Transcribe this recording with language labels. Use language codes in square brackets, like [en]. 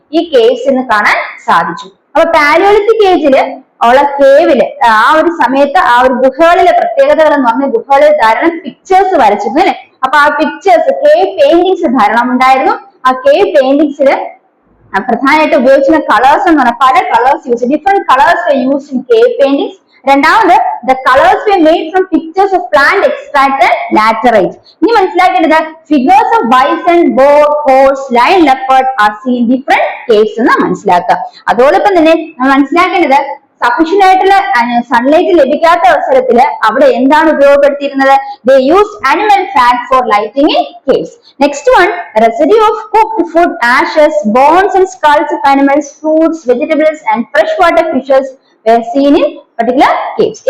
[ml] ഈ കേവ്സിൽ നിന്ന് കാണാൻ സാധിച്ചു. അപ്പൊ പാലിയോലിത്തിക് ഏജില് ഉള്ള കേവില് ആ ഒരു സമയത്ത് ആ ഒരു ഗുഹകളിലെ പ്രത്യേകതകൾ എന്ന് പറഞ്ഞാൽ ഗുഹകളിൽ ധാരാളം പിക്ചേഴ്സ് വരച്ചിരുന്നു അല്ലെ. അപ്പൊ ആ പിക്ചേഴ്സ്, കേവ് പെയിന്റിങ്സ് ധാരാളം ഉണ്ടായിരുന്നു. ആ കേവ് പെയിന്റിങ്സിൽ പ്രധാനമായിട്ട് ഉപയോഗിച്ചിരുന്ന കളേഴ്സ് എന്ന് പറഞ്ഞാൽ പല colours [en] Different colours use in cave paintings. [ml] രണ്ടാമത് [en] The colours were made from pictures of plant extract and laterite. [ml] ഇനി മനസ്സിലാക്കേണ്ടത് [en] figures of bison, boar, horse, lion, leopard are seen different caves [ml] എന്ന് മനസ്സിലാക്കുക. അതോടൊപ്പം തന്നെ നമ്മൾ മനസ്സിലാക്കേണ്ടത് സഫീഷ്യന്റ് ആയിട്ടുള്ള സൺലൈറ്റ് ലഭിക്കാത്ത അവസരത്തിൽ അവിടെ എന്താണ് ഉപയോഗപ്പെടുത്തിയിരുന്നത്? [en] they used animal fat for lighting in caves. Next one, residue of cooked food, ashes, bones and skulls of animals, fruits, vegetables and freshwater fishes were seen in particular caves.